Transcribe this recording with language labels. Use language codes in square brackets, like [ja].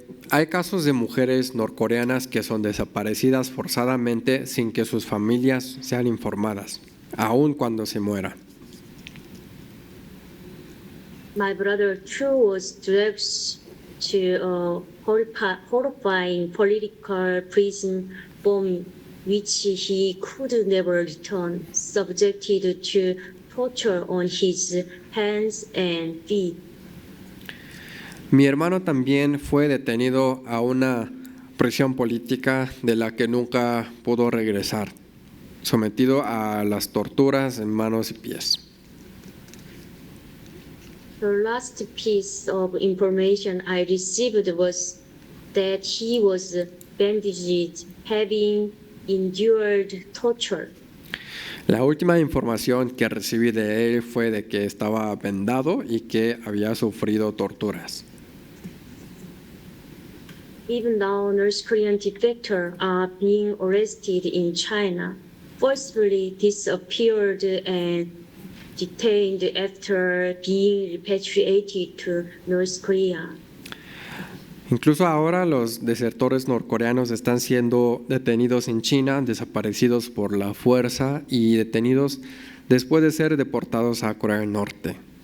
[es] Hay casos de mujeres norcoreanas que son desaparecidas forzadamente sin que sus familias sean informadas, aun cuando se mueran. [en] My brother too was dragged to a horrifying political prison from which he could never return, subjected to torture on his hands and feet. [es] Mi hermano también fue detenido a una prisión política de la que nunca pudo regresar, sometido a las torturas en manos y pies. [en] The last piece of information I received was that he was bandaged, having endured torture. [es] La última información que recibí de él fue de que estaba vendado y que había sufrido torturas. [en] Even though North Korean defectors are being arrested in China, forcibly disappeared and detained after being repatriated to North Korea. [es] Incluso ahora los desertores norcoreanos están siendo detenidos en China, desaparecidos por la fuerza y detenidos después de ser deportados a Corea del Norte.